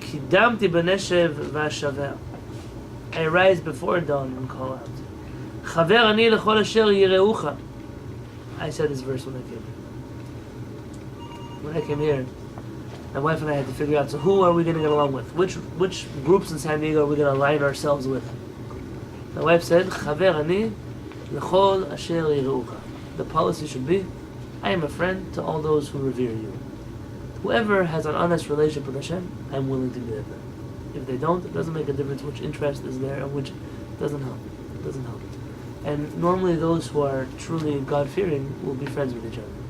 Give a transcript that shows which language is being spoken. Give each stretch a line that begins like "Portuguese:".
Hebrew: קידמתי בנשב ואשבע.
English: I rise before dawn and call out.
Hebrew: חבר אני לכל אשר יראוך.
English: I said this verse when I came here. When I came here, my wife and I had to figure out, so who are we going to get along with? Which groups in San Diego are we going to align ourselves with? My wife said,
Hebrew: חבר אני לכל אשר יראוך.
English: The policy should be, I am a friend to all those who revere you. Whoever has an honest relationship with Hashem, I'm willing to be with them. If they don't, it doesn't make a difference which interest is there and which doesn't help. It doesn't help. And normally those who are truly God-fearing will be friends with each other.